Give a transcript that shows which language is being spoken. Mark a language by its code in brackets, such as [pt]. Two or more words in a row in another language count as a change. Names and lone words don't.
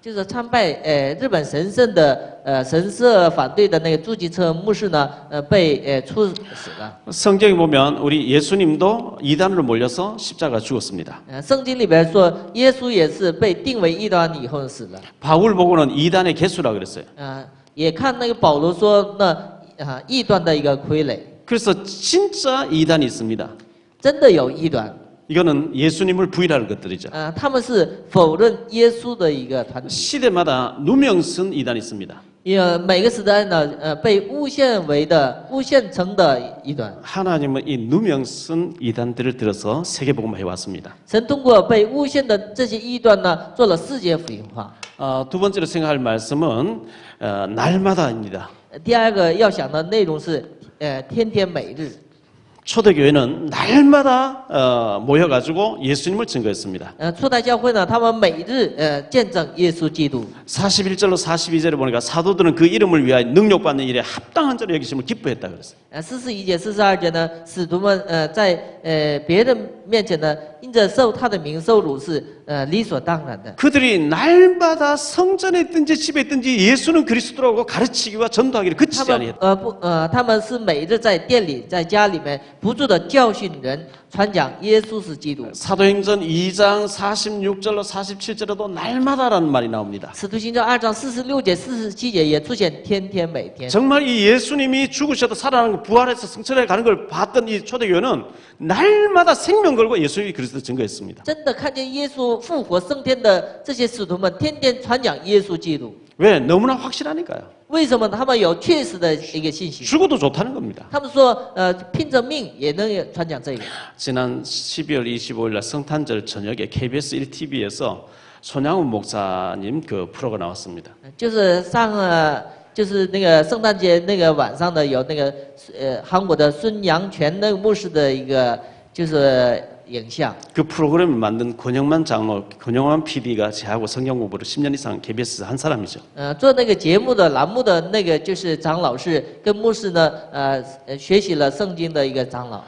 [zh] 就是参拜日本神圣的神社反对的那个朱吉车牧师呢，被处死了。 [ko] 성경에 보면 우리 예수님도 이단으로 몰려서 십자가 죽었습니다. [zh] 圣经里边说，耶稣也是被定为异端以后死了。 [ko] 바울 보고는 이단의 개수라 그랬어요. [zh] 也看那个保罗说，异端的一个傀儡， [ko] 그래서 진짜 이단이 있습니다. [zh] 真的有异端。 [ko] 이거는 예수님을 부인하는 것들이죠. [zh] 他们是否认耶稣的一个团体。 [ko] 시대마다 누명쓴 이단이 있습니다. [zh] 每个时代呢，被诬陷成的异端。 [ko] 하나님은 이 누명쓴 이단들을 들어서 세계복음화 해왔습니다. [zh] 神通过被诬陷的这些异端呢，做了世界福音化。 [ko] 두 번째로 생각할 말씀은 날마다입니다. [zh] 第二个要想的内容是，天天每日。 [ko] 초대교회는 날마다 모여가지고 예수님을 증거했습니다. [zh] 初代教会呢，他们每日见证耶稣基督。 [ko] 41절로 42절에 보니까 사도들은 그 이름을 위하여 능력받는 일에 합당한 자로 여기심을 기뻐했다 그랬어요. [zh] 41 节、42节呢，使徒们在别人面前呢，因着受他的名受辱是理所当然的。 [ko] 그들이 날마다 성전에 있든지 집에 있든지 예수는 그리스도라고 가르치기와 전도하기를 그치지 아니했다. [zh] 他们是每日在店里、在家里面不住的教训人，传讲耶稣是基督。 [ko] 사도행전 2장 46절로 47절에도 날마다라는 말이 나옵니다. [zh] 使徒行传2章46节、47节也出现天天每天。 [ko] 정말 이 예수님이 죽으셔도 살아나는 부활해서 성천에 가는 걸 봤던 이 초대교회는 날마다 생명 걸고 예수님이 그리스도 증거했습니다. [zh] 真的看见耶稣复活升天的这些使徒们，天天传讲耶稣基督。 [ko] 왜? 너무나 확실하니까요. [zh] 为什么他们有确实的一个信心？ [ko] 죽어도 좋다는 겁니다. [zh] 他们说，拼着命也能传讲这个。 [ko] 지난 12월 25일 날 성탄절 저녁에 KBS 1TV에서 손양훈 목사님 그 프로가 나왔습니다. [zh] 就是那个圣诞节那个晚上的有那个韩国的孙杨泉那个牧师的一个就是影像。 [ko] 그 프로그램을 만든 권영만 장로, 권영만 PD가 저하고 성경 공부를 10년 이상 KBS에서 한 사람이죠. [zh] 做那个节目的栏目的那个就是长老是跟牧师呢学习了圣经的一个长老。